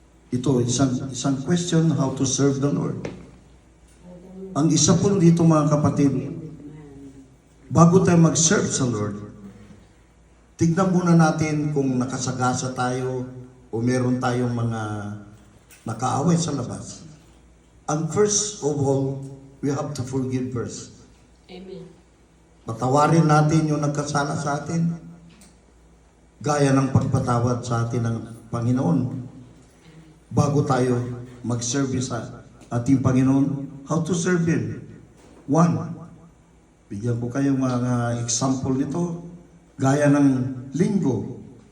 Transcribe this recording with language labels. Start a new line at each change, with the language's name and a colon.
Filipino: Ito, isang question,
English: how to serve the Lord.
Filipino: Ang isa po dito, mga kapatid, bago tayo mag-serve sa Lord, tignan muna natin kung nakasagasa tayo o meron tayong mga nakaaway sa labas.
English: And first of all, we have to forgive first. Amen.
Filipino: Patawarin natin yung nagkasala sa atin, gaya ng pagpatawad sa atin ng Panginoon. Bago tayo mag-serve sa ating Panginoon,
English: how to serve Him?
Filipino: 1, bigyan ko kayo mga example nito, gaya ng linggo.